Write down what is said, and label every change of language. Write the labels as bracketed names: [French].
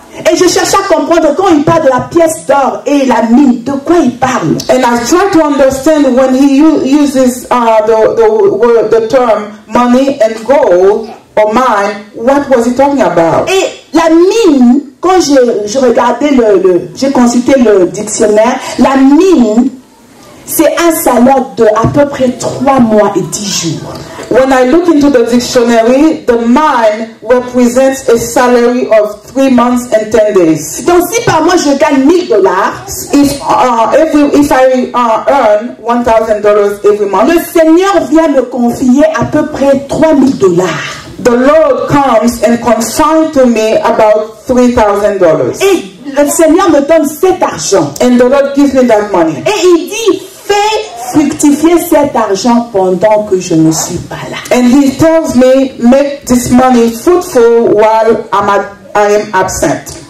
[French] Et je cherche à comprendre quand il parle de la pièce d'or et la mine, de quoi il parle. [English] And I try to understand when he uses the term money and gold or mine, what was he talking about? [French] Et la mine, quand je regardais j'ai consulté le dictionnaire, la mine, c'est un salaire de à peu près 3 mois et 10 jours. [English] When I look into the dictionary, the mine represents a salary of 3 months and 10 days. [French] Donc si par mois je gagne $1000, [English] If I earn $1,000 every month, [French] le Seigneur vient me confier à peu près $3000. [English] the Lord comes and consigns to me about $3,000. [French] Et le Seigneur me donne cet argent. [English] And the Lord gives me that money. [French] Et il dit, fais fructifier cet argent pendant que je ne suis pas là. [English] And he tells me, make this money fruitful while I am absent.